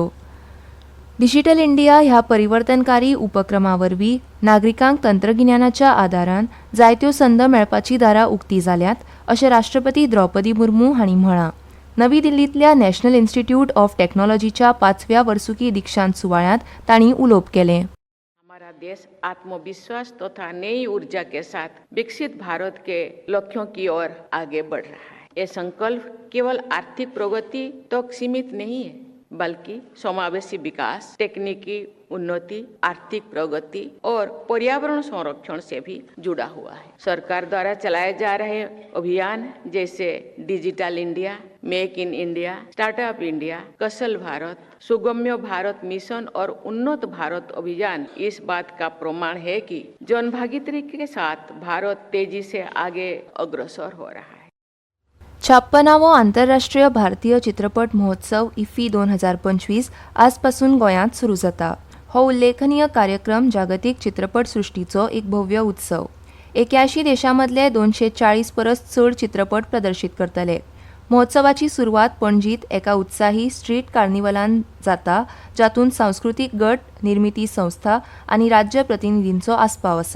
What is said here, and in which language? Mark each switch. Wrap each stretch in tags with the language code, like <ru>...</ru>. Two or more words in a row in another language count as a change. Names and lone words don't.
<kok>डिजिटल इंडिया ह्या परिवर्तनकारी उपक्रमा वरवीं नागरिकांक तंत्रगिन्यानाच्या आदारान जायत्यो संद मेळपाची दारां उक्तीं जाल्यात अशें राष्ट्रपती द्रौपदी मुर्मू हांणी म्हळां. नवी दिल्लींतल्या नॅशनल इन्स्टिट्यूट ऑफ टेक्नॉलॉजीच्या 5व्या वर्सुकी दीक्षांत सुवाळ्यात तांणी उलोवप केलें.</kok> <hi>हमारा देश आत्मविश्वास तथा नई ऊर्जा के साथ विकसित भारत के लक्ष्यों की ओर आगे बढ़ रहा है. ये संकल्प केवल आर्थिक प्रगति तक सीमित नहीं है, बल्कि समावेशी विकास, तकनीकी उन्नति, आर्थिक प्रगति और पर्यावरण संरक्षण से भी जुड़ा हुआ है. सरकार द्वारा चलाए जा रहे अभियान जैसे डिजिटल इंडिया, मेक इन इंडिया, स्टार्टअप इंडिया, कौशल भारत, सुगम्य भारत मिशन और उन्नत भारत अभियान इस बात का प्रमाण है कि जनभागीदारी के साथ भारत तेजी से आगे अग्रसर हो रहा है.</hi> <kok>56वो आंतरराष्ट्रीय भारतीय चित्रपट महोत्सव इफ्फी 2025 आजपासून गोंयांत सुरू जाता. हो उल्लेखनीय कार्यक्रम जागतीक चित्रपट सृष्टीचो एक भव्य उत्सव. 81 देशांमदले 240 परस चड चित्रपट प्रदर्शीत करतले. महोत्सवाची सुरवात पणजीत एका उत्साही</kok> <en>street carnivalan</en> <kok>जाता, जातूंत सांस्कृतीक गट, निर्मिती संस्था आनी राज्य प्रतिनिधींचो आस्पाव आसा.</kok>